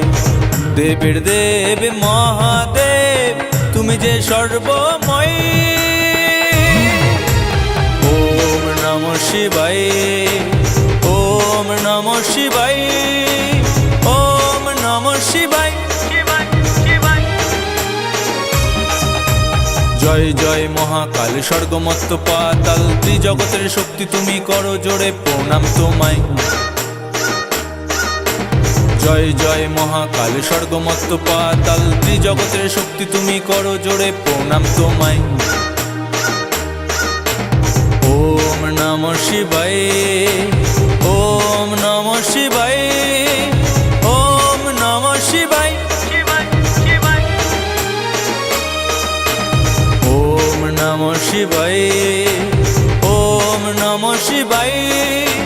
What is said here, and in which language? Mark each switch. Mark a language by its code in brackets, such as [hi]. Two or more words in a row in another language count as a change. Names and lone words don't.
[bn] দেবের দেব মহাদেব তুমি যে সর্বময়। [sa] ওম নমঃ শিবায়, ওম নমঃ শিবায়, ওম নমঃ শিবায়। [bn] জয় জয় মহাকাল, স্বর্গমত্ত পাতাল, ত্রিজগতের শক্তি তুমি করো জোরে প্রণাম তোমায়। জয় জয় মহাকাল, স্বর্গমত্ত পাতাল, ত্রিজগতের শক্তি তুমি করো জোরে প্রণাম তোমায়। [sa] ওম নমঃ শিবায়, ওম নমঃ শিবায়, ওম নমঃ শিবায়। ওম নমঃ শিবায়, ওম নমঃ শিবায়।